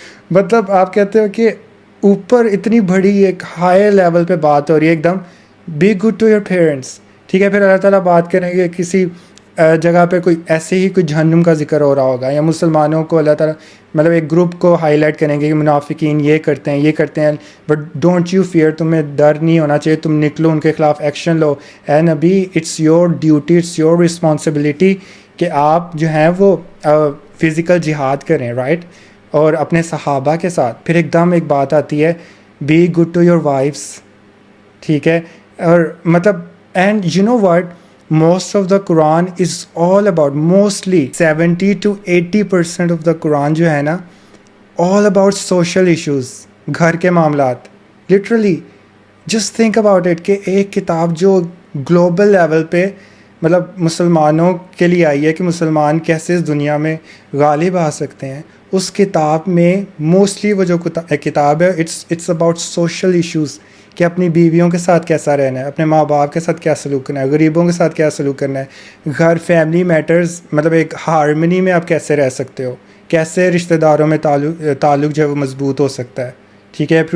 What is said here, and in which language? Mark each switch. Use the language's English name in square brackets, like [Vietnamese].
[Urdu] مطلب آپ کہتے ہو کہ اوپر اتنی بڑی ایک ہائی لیول پہ بات ہو رہی ہے، ایک them [English] be good to your parents, [Urdu] ٹھیک ہے. پھر اللہ تعالیٰ بات کریں گے کسی جگہ پہ کوئی ایسے ہی کوئی جہنم کا ذکر ہو رہا ہوگا، یا مسلمانوں کو اللہ تعالیٰ مطلب ایک گروپ کو ہائی لائٹ کریں گے کہ منافقین یہ کرتے ہیں، یہ کرتے ہیں، [English] but don't you fear, [Urdu] تمہیں ڈر نہیں ہونا چاہیے، تم نکلو، ان کے خلاف ایکشن لو. اے نبی، [English] it's your duty, it's your responsibility [Urdu] کہ آپ جو ہیں وہ فزیکل جہاد کریں، رائٹ. اور اپنے صحابہ کے ساتھ. پھر ایک دم ایک بات آتی ہے، [English] be good to your wives, [Urdu] ٹھیک ہے. اور مطلب [English] and you know what, most of the Quran [Urdu] is all about, mostly 70 to 80% of the Quran جو ہے نا [English] all about social issues، [Urdu] گھر کے معاملات. [English] literally just think about it [Urdu] کہ ایک کتاب جو گلوبل لیول پہ مطلب مسلمانوں کے لیے آئی ہے کہ مسلمان کیسے اس دنیا میں غالب آ سکتے ہیں، اس کتاب میں موسٹلی وہ جو کتاب ہے [English] it's about social issues, [Urdu] کہ اپنی بیویوں کے ساتھ کیسا رہنا ہے، اپنے ماں باپ کے ساتھ کیا سلوک کرنا ہے، غریبوں کے ساتھ کیا سلوک کرنا ہے، گھر، فیملی میٹرز، مطلب ایک ہارمنی میں آپ کیسے رہ سکتے ہو، کیسے رشتہ داروں میں تعلق جو ہے وہ مضبوط ہو سکتا ہے، ٹھیک ہے.